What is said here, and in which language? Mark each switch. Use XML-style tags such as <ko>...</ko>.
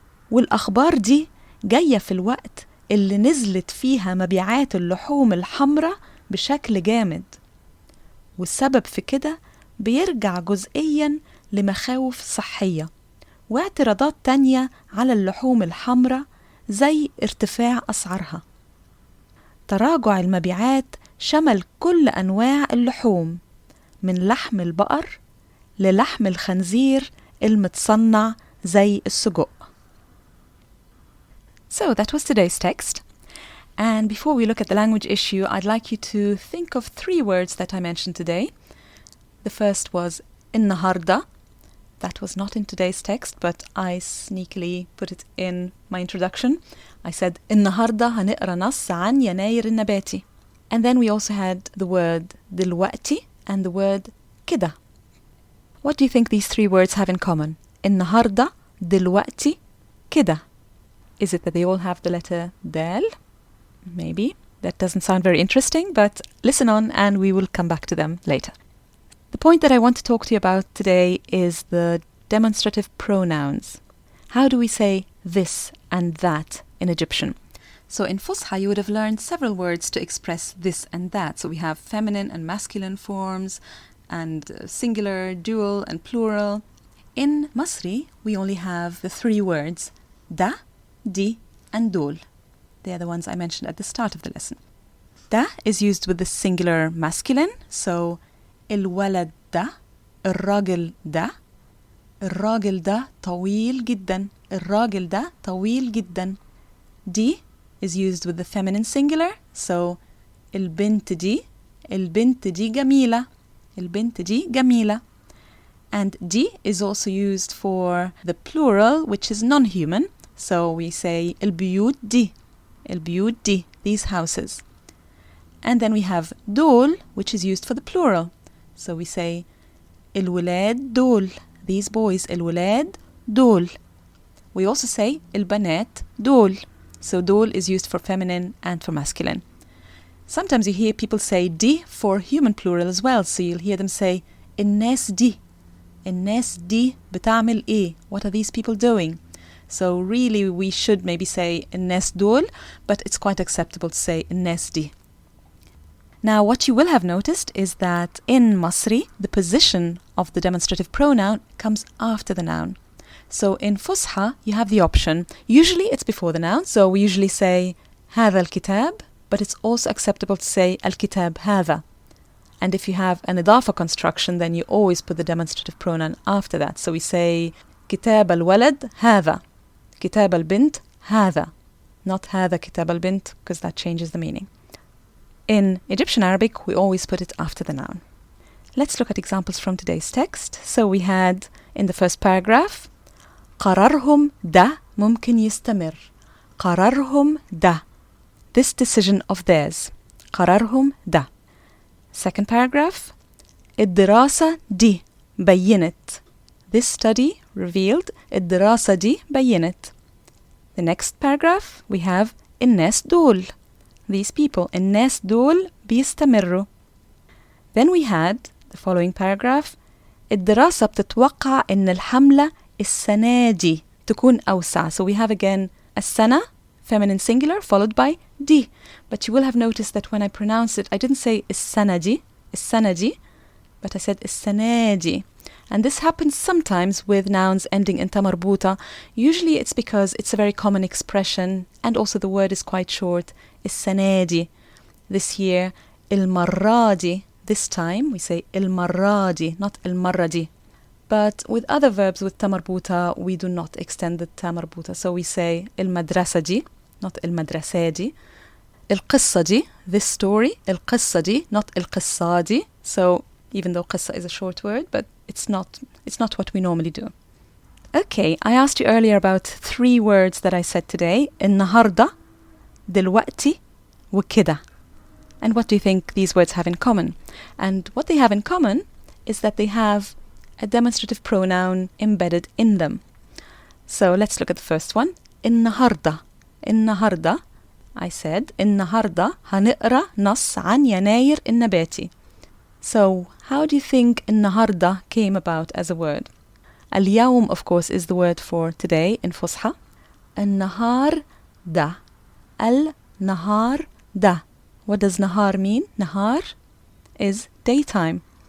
<ar>والأخبار دي جاية في الوقت اللي نزلت فيها مبيعات اللحوم الحمراء بشكل جامد، والسبب في كده بيرجع جزئياً لمخاوف صحية واعتراضات تانية على اللحوم الحمراء زي ارتفاع أسعارها. تراجع المبيعات شمل كل أنواع اللحوم من لحم البقر للحم الخنزير المتصنع زي السجق.</ar> <en>So that was today's text. And before we look at the language issue, I'd like you to think of 3 words that I mentioned today. The first was النهارده. That was not in today's text, but I sneakily put it in my introduction. I said</en> <ar>النهارده هنقرأ نص عن يناير النباتي.</ar> <en>And then we also had the word دلوقتي and the word كده. What do you think these 3 words have in common?</en> <ar>النهارده, دلوقتي, كده.</ar> <en>Is it that they all have the letter دال? Maybe. That doesn't sound very interesting, but listen on and we will come back to them later. The point that I want to talk to you about today is the demonstrative pronouns. How do we say this and that in Egyptian? So in Fusha, you would have learned several words to express this and that. So we have feminine and masculine forms, and singular, dual, and plural. In Masri, we only have the 3 words, da, di, and dol. They are the ones I mentioned at the start of the lesson. Da is used with the singular masculine, so</en> <ar>الولد ده, الراجل ده, الراجل ده طويل جدا, الراجل ده طويل جدا. دي</ar> <en>is used with the feminine singular, so</en> <ar>البنت دي, البنت دي جميلة, البنت دي جميلة.</ar> <en>And دي is also used for the plural, which is non-human, so we say</en> <ar>البيوت دي, البيوت دي,</ar> <en>these houses. And then we have دول, which is used for the plural. So we say</en> <ar>الولاد دول,</ar> <en>these boys,</en> <ar>الولاد دول.</ar> <en>We also say</en> <ar>البنات دول.</ar> <en>So دول is used for feminine and for masculine. Sometimes you hear people say دي for human plural as well. So you'll hear them say</en> <ar>الناس دي, الناس دي بتعمل إيه?</ar> <en>What are these people doing? So really we should maybe say</en> <ar>الناس دول,</ar> <en>but it's quite acceptable to say</en> <ar>الناس دي.</ar> <en>Now, what you will have noticed is that in Masri, the position of the demonstrative pronoun comes after the noun. So in Fusha, you have the option. Usually it's before the noun, so we usually say</en> <ar>هذا الكتاب</ar> <en>but it's also acceptable to say</en> <ar>الكتاب هذا.</ar> <en>And if you have an إضافة construction, then you always put the demonstrative pronoun after that. So we say</en> <ar>كتاب الولد هذا, كتاب البنت هذا,</ar> <en>not</en> <ar>هذا كتاب البنت,</ar> <en>because that changes the meaning. In Egyptian Arabic, we always put it after the noun. Let's look at examples from today's text. So we had in the first paragraph,</en> <ar>قرارهم ده ممكن يستمر. قرارهم ده.</ar> <en>This decision of theirs.</en> <ar>قرارهم ده.</ar> <en>Second paragraph,</en> <ar>الدراسة دي بينت.</ar> <en>This study revealed</en> <ar>الدراسة دي بينت.</ar> <en>The next paragraph, we have</en> <ar>الناس دول.</ar> <en>These people,</en> <ar>الناس دول بيستمروا.</ar> <en>Then we had the following paragraph,</en> <ar>الدراسة بتتوقع إن الحملة السنة دي تكون أوسع.</ar> <en>So we have again السنة, feminine singular, followed by دي. But you will have noticed that when I pronounce it, I didn't say</en> <ar>السنة دي,</ar> <en>but I said</en> <ar>السنة دي.</ar> <en>And this happens sometimes with nouns ending in ta marbuta. Usually it's because it's a very common expression and also the word is quite short.</en> <ar>السنة دي.</ar> <en>This year,</en> <ar>المرة دي.</ar> <en>This time we say</en> <ar>المرة دي, not المرة دي.</ar> <en>But with other verbs with ta marbuta, we do not extend the ta marbuta. So we say</en> <ar>المدرسة دي,</ar> <en>not</en> <ar>المدرسة دي. القصة دي,</ar> <en>this story,</en> <ar>القصة دي,</ar> <en>not</en> <ar>القصة دي.</ar> <en>So even though قصة is a short word, but it's not what we normally do. Okay, I asked you earlier about 3 words that I said today.</en> <ar>النهارده, دلوقتي, وكده.</ar> <en>And what do you think these words have in common? And what they have in common is that they have a demonstrative pronoun embedded in them. So let's look at the first one.</en> <ar>النهارده. النهارده,</ar> <en>I said,</en> <ar>النهارده هنقرأ نص عن يناير النباتي.</ar> <en>So how do you think النهارده came about as a word? اليوم, of course, is the word for today in فصحى.</en> <ar>النهار ده. النهار ده.</ar> <en>What does نهار mean? نهار is daytime.</en>